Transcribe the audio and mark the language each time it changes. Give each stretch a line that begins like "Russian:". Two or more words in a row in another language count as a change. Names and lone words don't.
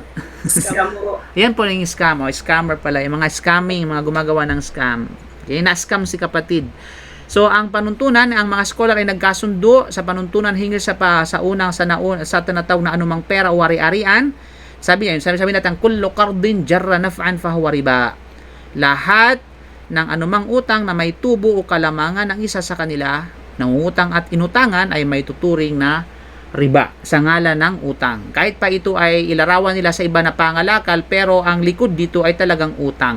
Filipino: Scam mo. Yan po yung scam. Scammer pala. Yung mga scamming, mga gumagawa ng scam. Okay, na-scam si kapatid. So, ang panuntunan, ang mga scholar ay nagkasundo sa panuntunan hinggil sa tinatawag na anumang pera o ari-arian. Sabi natin,
Arabic: kullu qardin jarra naf'an fahuwa riba.
Filipino: Lahat ng anumang utang na may tubo o kalamangan ng isa sa kanila, ng utang at inutangan ay may tuturing na riba sa ngalan ng utang. Kahit pa ito ay ilarawan nila sa iba na pangalakal, pero ang likod dito ay talagang utang.